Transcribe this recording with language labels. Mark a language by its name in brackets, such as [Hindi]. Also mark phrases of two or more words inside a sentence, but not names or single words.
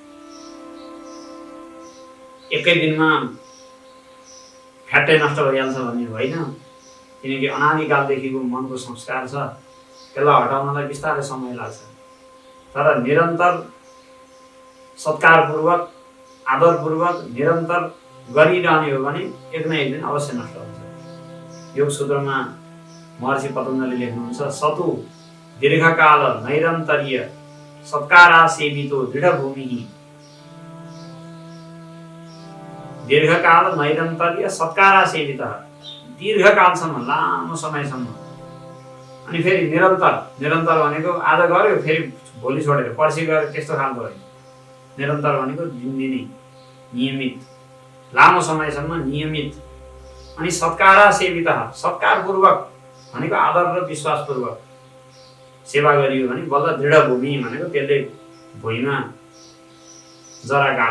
[Nepali] एकै दिनमा फ्याट्टै नष्ट भइहाल्छ भन्ने होइन, किनकि अनादिकालदेखिको मनको संस्कार छ, त्यसलाई हटाउनलाई बिस्तारै समय लाग्छ। तर निरन्तर सत्कारपूर्वक, आदरपूर्वक निरन्तर गरिरहने हो भने एक न एक दिन अवश्य नष्ट हुन्छ। योग सूत्रमा महर्षि पतञ्जलि लेख्नुहुन्छ, [Sanskrit] सतु दीर्घकाल नैरन्तर्य सत्कारासेवितो दृढभूमिः। दीर्घकाल नैरन्तर्य सत्कारासेवितः, [Nepali] दीर्घकालसम्म, लामो समयसम्म। अनि फेरि निरन्तर, निरन्तर भनेको आज गर्यो फेरि भोलि छोडेर पर्सि गऱ्यो त्यस्तो खालको होइन। निरन्तर भनेको दिनदिनै नियमित, लामो समयसम्म नियमित। अनि सत्कारासेवितः, सत्कारपूर्वक भनेको आदर र विश्वासपूर्वक सेवा गरियो भने बल्ल दृढभूमि भनेको त्यसले भुइँमा जरा गाड्छ।